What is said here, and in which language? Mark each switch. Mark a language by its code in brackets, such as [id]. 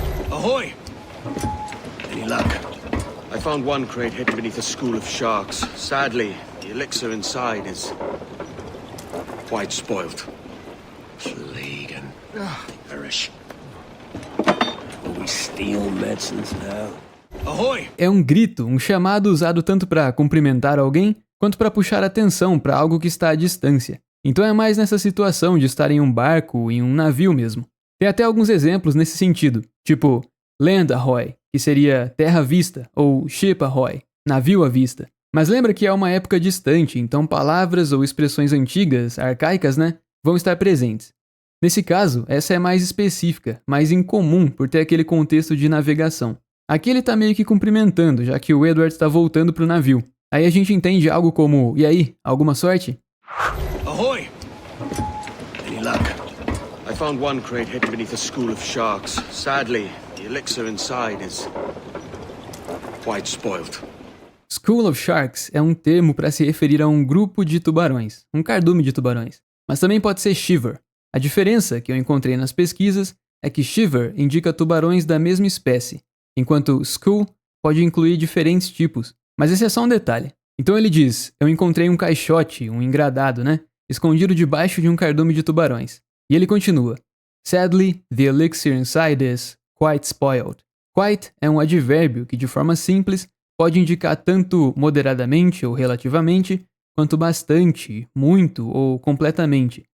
[en] Ahoy! Any luck? I found one crate hidden beneath a school of sharks. Sadly, the elixir inside is quite spoiled. Plague and perish. Will we steal medicines now? Ahoy! [pt] É um grito, um chamado usado tanto para cumprimentar alguém, quanto para puxar atenção para algo que está à distância. Então é mais nessa situação de estar em um barco, em um navio mesmo. Tem até alguns exemplos nesse sentido, tipo Land Ahoy, que seria terra à vista, ou Ship Ahoy, navio à vista. Mas lembra que é uma época distante, então palavras ou expressões antigas, arcaicas, né, vão estar presentes. Nesse caso, essa é mais específica, mais incomum por ter aquele contexto de navegação. Aqui ele tá meio que cumprimentando, já que o Edward está voltando pro navio. Aí a gente entende algo como, e aí, alguma sorte? [en] Ahoy! Any luck? I found one crate hidden beneath a school of sharks. Sadly, the elixir inside is quite spoiled. [pt] School of Sharks é um termo para se referir a um grupo de tubarões, um cardume de tubarões. Mas também pode ser Shiver. A diferença que eu encontrei nas pesquisas é que Shiver indica tubarões da mesma espécie, enquanto School pode incluir diferentes tipos. Mas esse é só um detalhe. Então ele diz, eu encontrei um caixote, um engradado, né? Escondido debaixo de um cardume de tubarões. E ele continua. [en] Sadly, the elixir inside is quite spoiled. [pt] Quite é um advérbio que de forma simples pode indicar tanto moderadamente ou relativamente, quanto bastante, muito ou completamente.